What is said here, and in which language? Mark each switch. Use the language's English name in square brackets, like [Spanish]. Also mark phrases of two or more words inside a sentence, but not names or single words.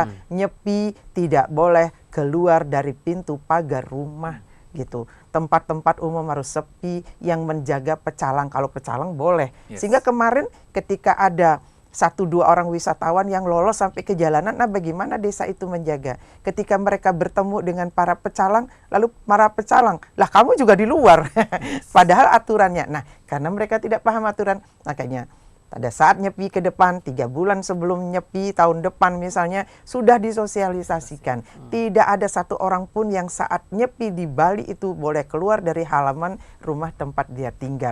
[Indonesian] Nyepi tidak boleh keluar dari pintu pagar rumah gitu. Tempat-tempat umum harus sepi, yang menjaga pecalang. Kalau pecalang boleh. Sehingga kemarin ketika ada 1-2 orang wisatawan yang lolos sampai ke jalanan, nah bagaimana desa itu menjaga? Ketika mereka bertemu dengan para pecalang, lalu para pecalang, lah kamu juga di luar. Padahal aturannya. Nah, karena mereka tidak paham aturan, makanya pada saat Nyepi ke depan, 3 bulan sebelum Nyepi tahun depan misalnya, sudah disosialisasikan. Tidak ada satu orang pun yang saat Nyepi di Bali itu boleh keluar dari halaman rumah tempat dia tinggal.